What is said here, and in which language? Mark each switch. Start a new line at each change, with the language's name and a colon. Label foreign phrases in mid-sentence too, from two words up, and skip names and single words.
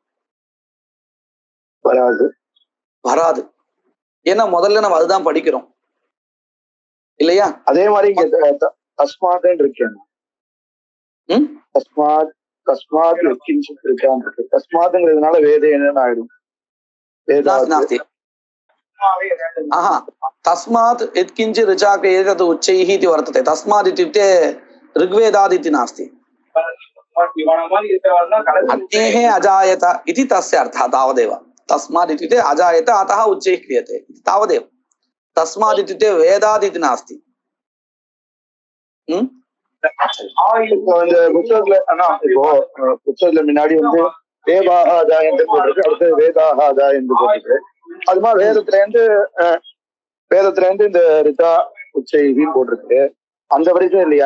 Tamil: வராது. வராது. ஏன்னா முதல்ல நம்ம அதுதான் படிக்கிறோம் இல்லையா. அதே மாதிரி தஸ்மாத் இருக்கேன், தஸ்மாத் தஸ்மாத் இருக்கு, தஸ்மாத்ங்கிறதுனால வேத என்னன்னு ஆயிடும், நாஸ்தி.
Sanskrit: तस्मात् यत्किञ्चित् ऋचाक् एतत् उच्चैः इति वर्तते. तस्मात् इत्युक्ते ऋग्वेदात् इति नास्ति. अग्नेः अजायत इति तस्य अर्थः तावदेव. तस्मात् इत्युक्ते अजायत अतः उच्चैः क्रियते तावदेव. तस्मात् इत्युक्ते वेदात् इति नास्ति. ம்
Tamil: இப்போ இந்த புத்தகத்துல இப்போ புத்தகத்துல முன்னாடி வேதாகாதா என்று போட்டிருக்கு, அடுத்து வேதாகாதா என்று போட்டிருக்கு. அது மாதிரி வேதத்துல இருந்து இந்த ரிதா உச்சைன்னு போட்டிருக்கு. அந்த வரைக்கும் இல்லையா?